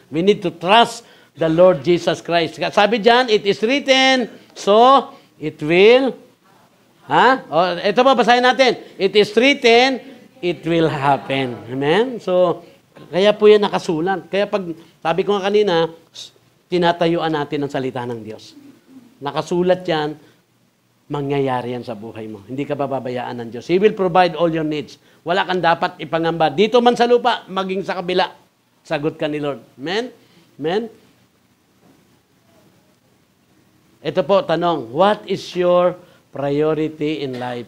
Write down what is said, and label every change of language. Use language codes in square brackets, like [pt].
[en] We need to trust the Lord Jesus Christ. [tl] Sabi diyan, [en] it is written, so it will. [tl] Ito pa, basahin natin. [en] It is written, it will happen. [tl] Amen? So, kaya po yan nakasulat. Kaya pag, sabi ko nga kanina, tinatayuan natin ang salita ng Diyos. Nakasulat yan, mangyayari yan sa buhay mo. Hindi ka bababayaan ng Diyos. [en] He will provide all your needs. [tl] Wala kang dapat ipangamba. Dito man sa lupa, maging sa kabila. Sagot ka ni Lord. Amen? Amen? Ito po, tanong, [en] what is your priority in life?